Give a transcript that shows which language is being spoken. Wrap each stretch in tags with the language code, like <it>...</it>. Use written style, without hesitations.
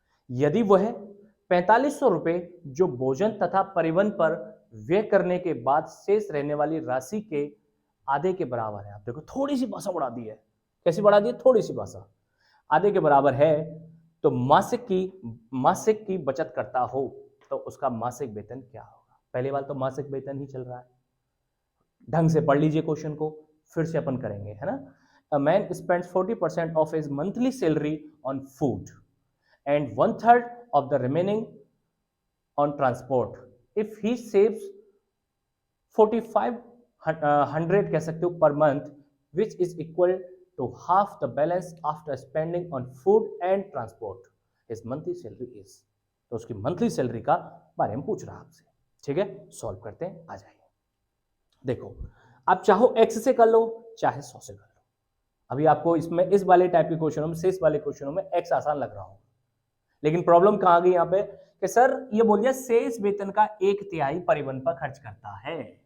<hi>यदि वह 4500 रुपए जो भोजन तथा परिवहन पर व्यय करने के बाद शेष रहने वाली राशि के आधे के बराबर है। आप देखो थोड़ी सी भाषा बढ़ा दी है, कैसी बढ़ा दी है, थोड़ी सी भाषा, आधे के बराबर है, तो मासिक की बचत करता हो तो उसका मासिक वेतन क्या होगा। पहली बार तो मासिक वेतन ही चल रहा है, ढंग से पढ़ लीजिए क्वेश्चन को, फिर से अपन करेंगे, है ना।</hi> <en>A man spends 40% of his monthly salary on food and 1/3 of the remaining on transport. If he saves 4500</en> <hi>कह सकते हो</hi> <en>per month, which is equal to half the balance after spending on food and transport, his monthly salary is,</en> <hi>तो उसकी monthly salary का बारे में पूछ रहा है आपसे, ठीक है। सॉल्व करते हैं, आ जाइए। देखो आप चाहो x से कर लो चाहे 100 से कर लो। अभी आपको इसमें इस वाले टाइप के क्वेश्चनों में, शेष वाले क्वेश्चनों में x आसान लग रहा हो, लेकिन प्रॉब्लम कहां आ गई यहां पे कि सर ये बोल दिया शेष वेतन का 1/3 परिवहन पर खर्च करता है।</hi>